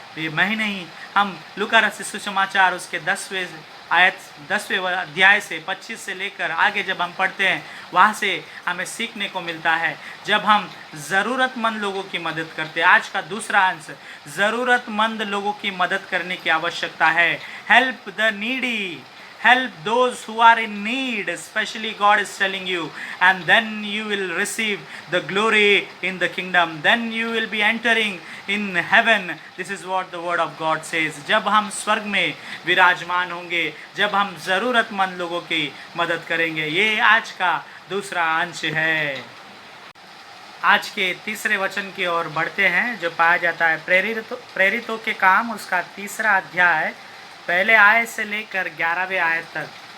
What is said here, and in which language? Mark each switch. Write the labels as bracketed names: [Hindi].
[Hindi] ये मैं ही नहीं, हम लूका रचित सुसमाचार उसके 10वें अध्याय से 25 से लेकर आगे जब हम पढ़ते हैं, वहाँ से हमें सीखने को मिलता है। जब हम ज़रूरतमंद लोगों की मदद करते हैं, आज का दूसरा अंश, ज़रूरतमंद लोगों की मदद करने की आवश्यकता है। [English] Help the needy, help those who are in need, especially God is telling you, and then you will receive the glory in the kingdom, then you will be entering in heaven. This is what the word of God says. [Hindi] जब हम स्वर्ग में विराजमान होंगे, जब हम ज़रूरतमंद लोगों की मदद करेंगे। ये आज का दूसरा अंश है। आज के तीसरे वचन की ओर बढ़ते हैं, जो पाया जाता है प्रेरितों के काम, उसका 3रा अध्याय, पहले आयत से लेकर 11वें आयत तक।